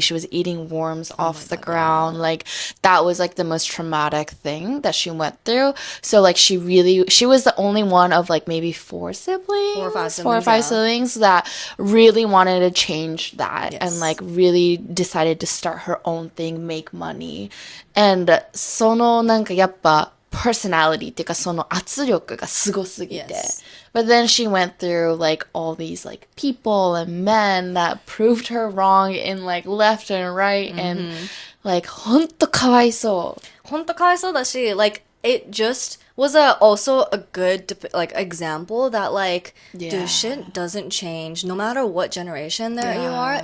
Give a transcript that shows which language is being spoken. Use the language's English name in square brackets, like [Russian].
[English] She was eating worms off the ground. Like that was like the most traumatic thing that she went through. So like she was the only one of like maybe 4 siblings, 4 or 5 siblings that really wanted to change that and like really decided to start her own thing, make money. And [Japanese] そのなんかやっぱpersonality っていうかその圧力がすごすぎて。 [English] But then she went through like all these like people and men that proved her wrong in like left and right and like [Japanese] ほんとかわいそう。ほんとかわいそうだし、 [English] like it just was also a good like example that like dude, shit doesn't change no matter what generation that you are.